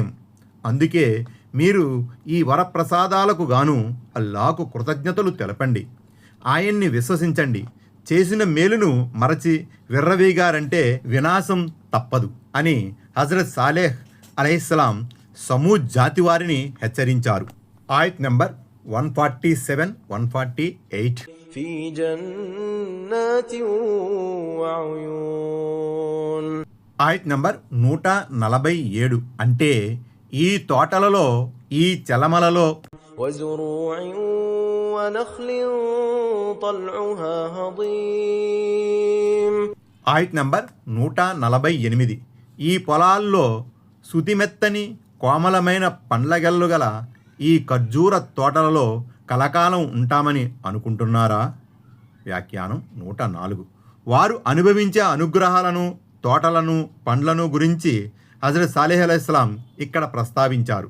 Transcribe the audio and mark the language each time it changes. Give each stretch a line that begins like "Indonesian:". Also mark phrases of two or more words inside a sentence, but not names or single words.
Telugu: అందుకే మీరు ఈ వరప్రసాదాలకు గాను అల్లాహకు కృతజ్ఞతలు తెలపండి. ఆయన్ని విశ్వసించండి. చేసిన మేలును మరచి విర్రవీగారంటే వినాశం తప్పదు అని హజరత్ సాలేహ్
Arabic: عليه السلام
Telugu: సమూద్ జాతి వారిని హెచ్చరించారు. ఆయత్ నంబర్ 147, 148.
Arabic: في جنات وعيون.
Telugu: ఆయత్ నంబర్ 147. అంటే ఈ తోటలలో, ఈ చలమలలో,
Arabic: وزروع ونخل طلعها هضيم.
Telugu: ఆయత్ నంబర్ 148. ఈ పొలాల్లో సుతిమెత్తని కోమలమైన పండ్లగల్లు గల ఈ ఖర్జూర తోటలలో కలకాలం ఉంటామని అనుకుంటున్నారా? వ్యాఖ్యానం 104. వారు అనుభవించే అనుగ్రహాలను, తోటలను, పండ్లను గురించి హజరత్ సాలేహ్
Arabic: عليه السلام
Telugu: ఇక్కడ ప్రస్తావించారు.